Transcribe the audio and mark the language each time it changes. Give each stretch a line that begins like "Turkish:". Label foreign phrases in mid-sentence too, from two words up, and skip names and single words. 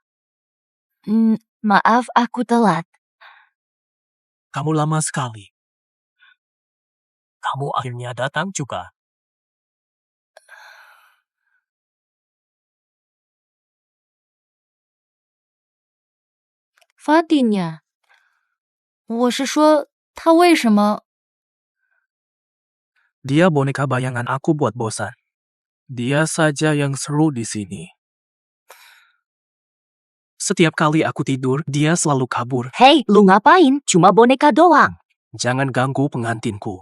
Indonesian: Maaf aku telat. Kamu lama sekali. Kamu akhirnya datang juga. Fadinya.
Chinese: 我是说，他为什么
Indonesian: Dia boneka bayangan aku buat bosan. Dia saja yang seru di sini. Setiap kali aku tidur, dia selalu kabur. Hei, lu ngapain? Cuma boneka doang. Jangan ganggu pengantinku.